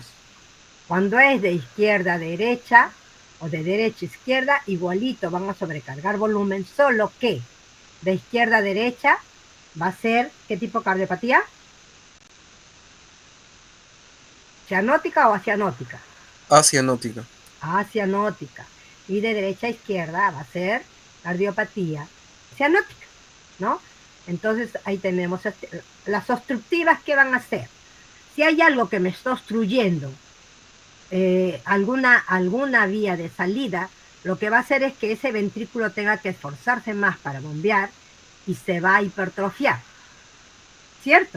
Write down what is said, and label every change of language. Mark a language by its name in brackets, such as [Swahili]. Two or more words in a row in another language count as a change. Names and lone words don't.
[Spanish] Cuando es de izquierda a derecha o de derecha a izquierda, igualito van a sobrecargar volumen, solo que de izquierda a derecha va a ser, ¿qué tipo de cardiopatía? ¿Cianótica o acianótica? Asianótica. Asianótica. Y de derecha a izquierda va a ser cardiopatía cianótica, ¿no? Entonces ahí tenemos las obstructivas. ¿Qué van a hacer? Si hay algo que me está obstruyendo alguna vía de salida, lo que va a hacer es que ese ventrículo tenga que esforzarse más para bombear y se va a hipertrofiar, ¿cierto?